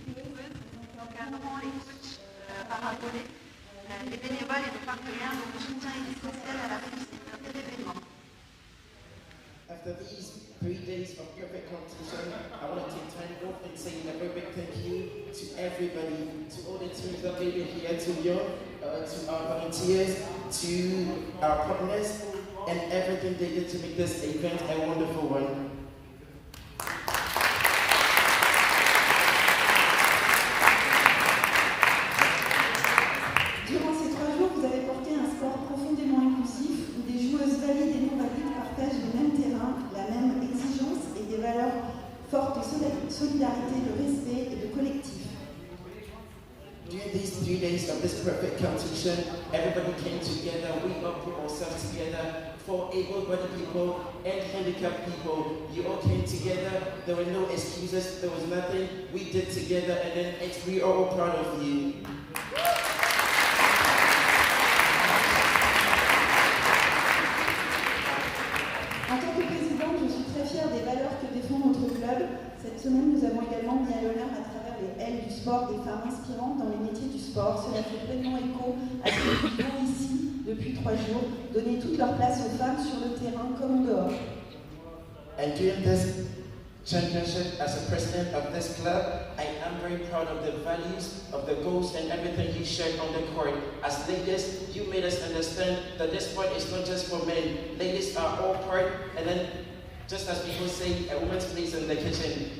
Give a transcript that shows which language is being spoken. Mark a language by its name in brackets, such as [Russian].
[French] Paravolley. Les bénévoles et les partenaires, donc le soutien est essentiel à la réussite de l'événement. [English] After these 3 days of perfect competition, I want to take time off and say a very big thank you to everybody, to all the teams that made it here, to Lyon, to our volunteers, to our partners, and everything they did to make this event a wonderful one. [French] Durant ces 3 jours, vous avez porté un sport profondément inclusif où des joueuses valides et non valides partagent le même terrain, la même exigence et des valeurs fortes de solidarité, de respect et de collectif. [English] During these 3 days of this perfect competition, everybody came together, we all put ourselves together. For able-bodied people and handicapped people, you all came together, there were no excuses, there was nothing, we did together, and then we are all proud of you. [French] En tant que présidente, je suis très fière des valeurs que défend notre club. Cette semaine, nous avons également mis à l'honneur à travers les L du sport des femmes inspirantes dans les métiers du sport. Cela fait pleinement écho à ce que nous vivons ici depuis 3 jours, donner toute leur place aux femmes sur le terrain comme en dehors. [English] And during this championship, as a president of this club, I am very proud of the values, of the goals and everything you shared on the court. As ladies, you made us understand that this sport is not just for men. Ladies are all part, and then just as people say, a woman's place in the kitchen.